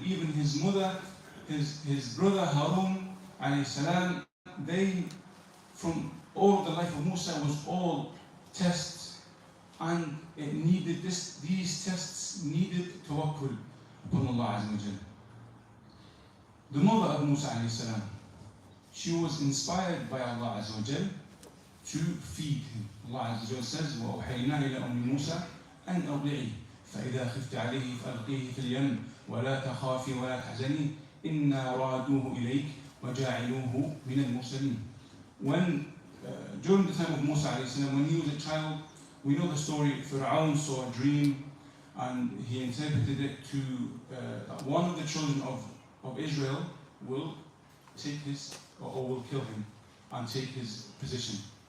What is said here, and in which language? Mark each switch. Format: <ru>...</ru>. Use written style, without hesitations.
<en>Even his mother, his brother Harun alayhi salam, they, from all the life of Musa was all tests, and it needed these tests needed tawakkul upon Allah Azza wa Jalla. The mother of Musa alayhi salam, she was inspired by Allah Azza wa Jalla to feed him.</en> <ar>Allah Azza wa Jalla says, وَأُوحَيْنَا إِلَى أُمِّ مُوسَى أَنْ أَرْضِعِيهِ فَإِذَا خِفْتِ عَلَيْهِ فَأَلْقِيهِ فِي الْيَمِّ وَلَا تَخَافِي وَلَا تَحْزَنِي إِنَّا رَادُوهُ إِلَيْكَ وَجَاعِلُوهُ مِنَ الْمُرْسَلِينَ.</ar> <en>When during the time of Musa alayhi salam, when he was a child, we know the story. Fir'aun saw a dream, and he interpreted it to that one of the children of Israel will take his, or will kill him and take his position.</en>